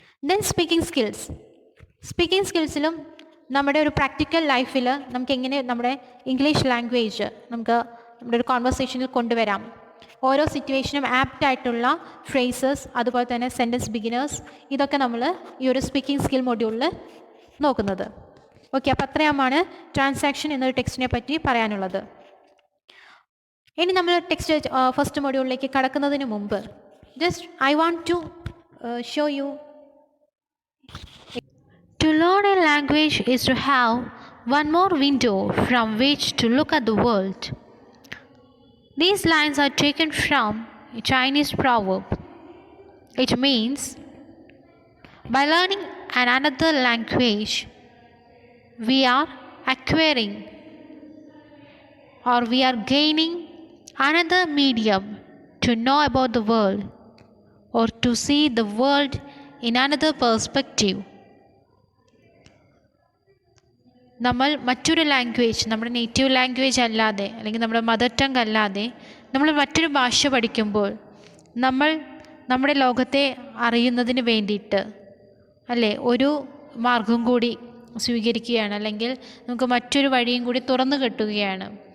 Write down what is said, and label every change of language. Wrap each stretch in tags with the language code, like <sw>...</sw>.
<ml>Then speaking സ്കിൽസിലും നമ്മുടെ ഒരു practical ലൈഫിൽ നമുക്ക് എങ്ങനെ നമ്മുടെ ഇംഗ്ലീഷ് ലാംഗ്വേജ് നമുക്ക് നമ്മുടെ ഒരു കോൺവെർസേഷനിൽ കൊണ്ടുവരാം, ഓരോ സിറ്റുവേഷനും ആപ്റ്റ് ആയിട്ടുള്ള ഫ്രേസസ്, അതുപോലെ തന്നെ സെൻറ്റൻസ് ബിഗിനേഴ്സ്, ഇതൊക്കെ നമ്മൾ ഈ ഒരു സ്പീക്കിംഗ് സ്കിൽ മൊഡ്യൂളിൽ നോക്കുന്നത്. ഓക്കെ, അപ്പോൾ അത്രയുമാണ് ട്രാൻസാക്ഷൻ എന്നൊരു ടെക്സ്റ്റിനെ പറ്റി പറയാനുള്ളത്. ഇനി നമ്മൾ ടെക്സ്റ്റ് ഫസ്റ്റ് മൊഡ്യൂളിലേക്ക് കടക്കുന്നതിന് മുമ്പ്</ml> <en>Just I want to show you. To learn a language is to have one more window from which to look at the world. These lines are taken from a Chinese proverb. It means by learning another language, we are acquiring or we are gaining another medium to know about the world or to see the world in another perspective.</en> <ml>നമ്മൾ മറ്റൊരു language, നമ്മുടെ native language അല്ലാതെ അല്ലെങ്കിൽ നമ്മുടെ mother tongue അല്ലാതെ നമ്മൾ മറ്റൊരു ഭാഷ പഠിക്കുമ്പോൾ നമ്മൾ നമ്മുടെ ലോകത്തെ അറിയുന്നതിന് വേണ്ടിയിട്ട് അല്ലേ ഒരു മാർഗം കൂടി സ്വീകരിക്കുകയാണ്, അല്ലെങ്കിൽ നമുക്ക് മറ്റൊരു വഴിയും കൂടി തുറന്നു കിട്ടുകയാണ്.</ml>